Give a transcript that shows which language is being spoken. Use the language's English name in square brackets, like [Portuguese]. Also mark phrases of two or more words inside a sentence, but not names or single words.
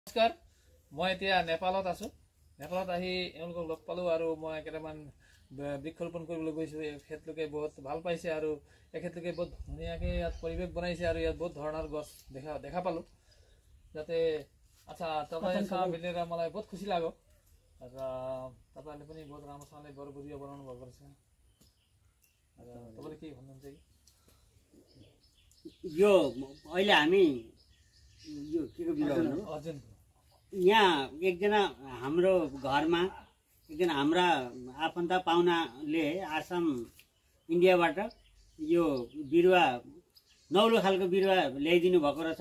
[Hindi] नमस्कार, मैं [Assamese] এতিয়া নেপালত আছো। নেপালত আহি এওঁলোকক লগ পালো আৰু মই কেইটামান বৃক্ষৰোপণ কৰিবলৈ গৈছো। এখেতলোকে বহুত ভাল পাইছে আৰু এখেতলোকে বহুত ধুনীয়াকৈ ইয়াত পৰিৱেশ বনাইছে আৰু ইয়াত বহুত ধৰণৰ গছ দেখা পালো। যাতে আচ্ছা [Nepali] तपाईसँग भेटेर मलाई बहुत खुसी लाग्यो र तपाईहरुले पनि बहुत राम्रोसँगले गर बुझियो बनाउनु भएको रहेछ। र तपाईले के भन्नुहुन्छ कि यो अहिले हामी यो केको बिरुवा हो अर्जुन यहाँ एकजना हाम्रो घरमा एकजना हाम्रा आफन्त पाहुनाले आसाम इन्डियाबाट यो बिरुवा नौलो खालको बिरुवा ल्याइदिनु भएको रहेछ।